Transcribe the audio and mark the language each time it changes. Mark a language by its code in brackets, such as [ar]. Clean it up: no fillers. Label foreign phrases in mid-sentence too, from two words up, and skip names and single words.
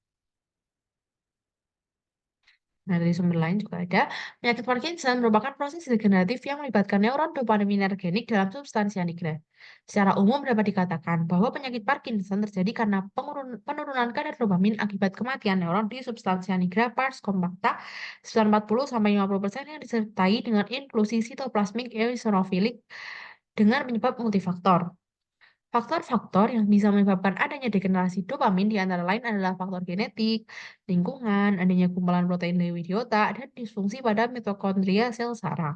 [id] Nah, dari sumber lain juga ada, penyakit Parkinson merupakan proses degeneratif yang melibatkan neuron dopaminergenik dalam substansia nigra. Secara umum dapat dikatakan bahwa penyakit Parkinson terjadi karena penurunan kadar dopamin akibat kematian neuron di substansia nigra [la] pars compacta [id] 40-50% yang disertai dengan inklusi sitoplasmik eosinofilik dengan penyebab multifaktor. Faktor-faktor yang bisa menyebabkan adanya degenerasi dopamin di antara lain adalah faktor genetik, lingkungan, adanya gumpalan protein lewi di otak, dan disfungsi pada mitokondria sel saraf.